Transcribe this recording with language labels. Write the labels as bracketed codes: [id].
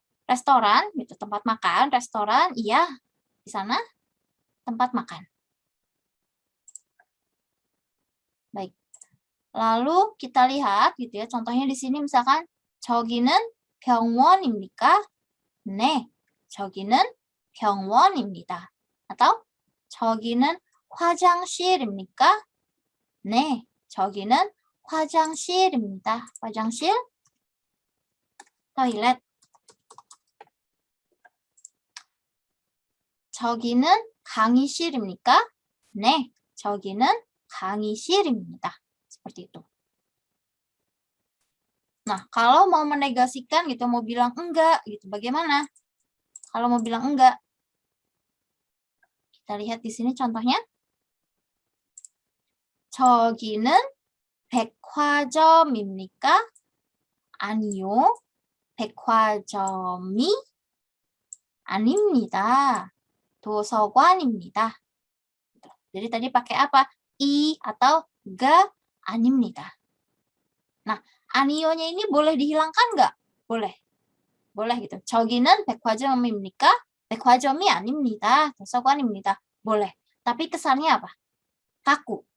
[id] Restoran gitu, tempat makan, restoran, iya. Di sana tempat makan. Baik. Lalu kita lihat gitu ya, contohnya di sini misalkan [ko] 저기는 병원입니까? 네, 저기는 병원입니다. atau 저기는 화장실입니까? 네, 저기는 화장실입니다. 화장실, toilet. 저기는 강의실입니까? 네, 저기는 강의실입니다. [id] Seperti itu. Nah, kalau mau menegasikan gitu, mau bilang enggak gitu, bagaimana? Kalau mau bilang enggak, kita lihat di sini contohnya. [ko] 저기는 백화점입니까? 아니요, 백화점이 아닙니다. 도서관입니다. [id] Jadi tadi pakai apa? I atau ga 아닙니다. Nah, anionya ini boleh dihilangkan nggak? Boleh. Boleh gitu. [ko] 저기는 백화점입니까? 백화점이 아닙니다. 도서관입니다. [id] boleh. Tapi kesannya apa? Kaku.